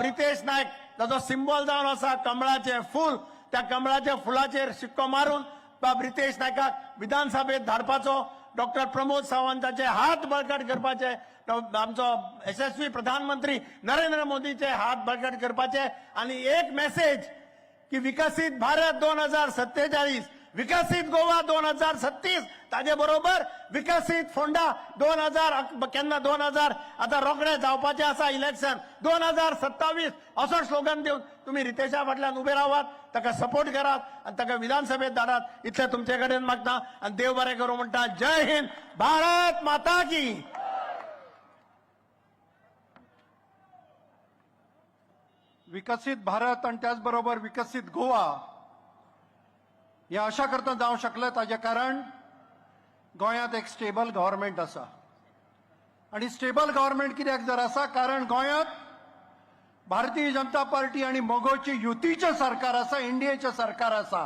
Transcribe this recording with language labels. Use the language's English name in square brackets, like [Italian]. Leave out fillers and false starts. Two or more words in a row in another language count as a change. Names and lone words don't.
[Konkani] रितेश नायक ताचो सिंबॉल जावन आसा कमळाचे फूल, त्या कमळाच्या फुलाचेर शिक्को मारून बाब रितेश नायकाक विधानसभेत धाडपाचो, डॉक्टर प्रमोद सावंताचे हात बळकट करपाचे, आमचो यशस्वी प्रधानमंत्री नरेंद्र मोदीचे हात बळकट करपाचे, आणि एक मेसेज की विकसित भारत 2047, विकसित गोवा 2036, ताजे बरोबर विकसित फोंडा 2000 आता रोखडे जावपाचे आसा इलेक्शन 2027 असो स्लोगन दिवन तुम्ही रितेशा फाटल्यान उबे रावात, ताका सपोर्ट करात आणि ताका विधानसभेत धाडात, इतले तुमचे कडेन मागता आणि देव बरें करूं म्हणटा. [Hindi] जय हिंद, भारत माता की. [Konkani] विकसित भारत आणि त्याचबरोबर विकसित गोवा हे अशा करता जावं शकलें ताजें कारण गोंयांत एक [English] stable government [Konkani] आसा. आणि [English] stable government [Konkani] कित्याक जर आसा, कारण गोंयांत भारतीय जनता पार्टी आणि मोगोची युतीचें सरकार आसा, इंडियेचें सरकार आसा.